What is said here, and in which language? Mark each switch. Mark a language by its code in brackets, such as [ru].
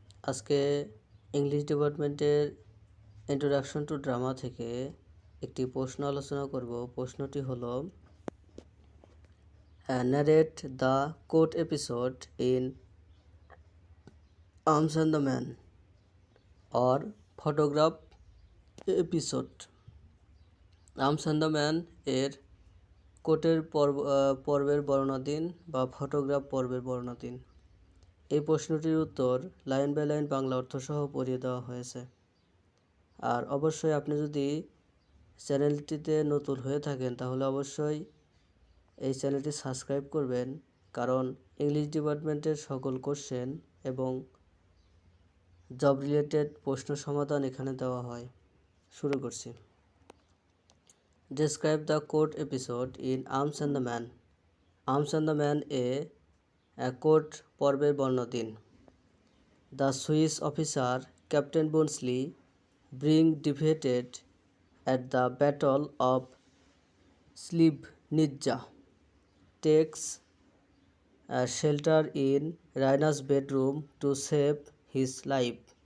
[bn] আজকে ইংলিশ ডিপার্টমেন্টের introduction to drama থেকে একটি প্রশ্ন আলোচনা করব। প্রশ্নটি হলো, [en] narrate the quote episode in Arms and the Man or photograph episode. [bn] Arms and the man এর কোটের পর্বের বর্ণনা দিন বা ফটোগ্রাফ পর্বের বর্ণনা দিন। এই প্রশ্নটির উত্তর লাইন বাই লাইন বাংলা অর্থসহ পড়িয়ে দেওয়া হয়েছে। আর অবশ্যই আপনি যদি চ্যানেলটিতে নতুন হয়ে থাকেন তাহলে অবশ্যই এই চ্যানেলটি সাবস্ক্রাইব করবেন, কারণ ইংলিশ ডিপার্টমেন্টের সকল কোশ্চেন এবং জব রিলেটেড প্রশ্ন সমাধান এখানে দেওয়া হয়। শুরু করছি। [en] describe the court episode in [bn] arms and the man. Arms and the man court পর্বের বর্ণনা দিন। [en] The Swiss officer captain Bluntschli being defeated at the Battle of Slivnitza takes shelter in Raina's bedroom to save his life.